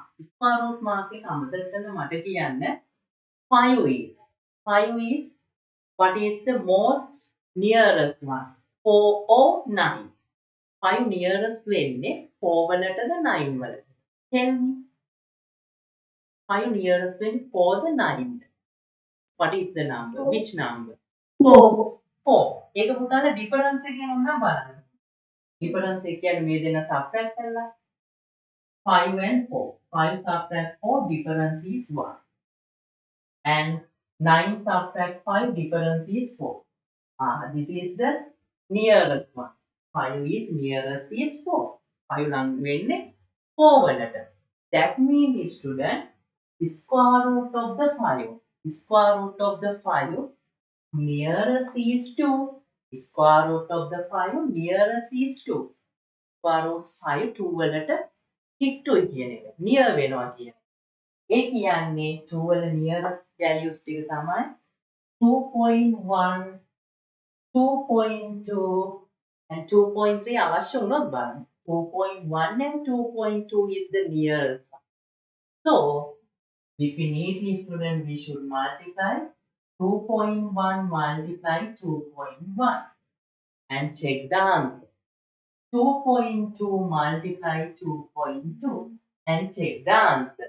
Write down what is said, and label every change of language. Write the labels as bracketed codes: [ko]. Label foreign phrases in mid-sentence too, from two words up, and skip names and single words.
[en] square root mark [si] එක අමතක කරලා මට කියන්න [en] 5 is what is the most nearest one? 4 or 9? [si] 5 nearest වෙන්නේ 4 වලටද 9 වලටද? [en] Tell me. [si] 5 nearest වෙන්නේ 4 ද 9 ද? [en] What is the number? Which number? 4. 4. [si] ඒක පුතාලා difference එකෙන් උනා බලන්න. difference එක කියන්නේ මේ දෙන subtract කරලා 5 and 4. [en] 5 subtract 4, difference is 1. And 9 subtract 5, difference is 4. This is the nearest one. 5 is nearest is 4. [si] 5 ළඟ වෙන්නේ 4 වලට. [en] That means student, square root of the 5. Square root of the 5 nearest is 2. Square root of the 5 nearest is 2. Square root [si] 5 2 වලට කිට්ටුයි කියන එක. near වෙනවා කියන එක. ඒ කියන්නේ 2 වල [en] nearest values [si] ටික තමයි 2.1, 2.2 and 2.3 අවශ්‍ය වුණොත් බලන්න. [en] 2.1 and 2.2 is the nearest one. So, definitely student we should multiply 2.1 multiply 2.1 and check the answer. 2.2 multiply 2.2 and check the answer.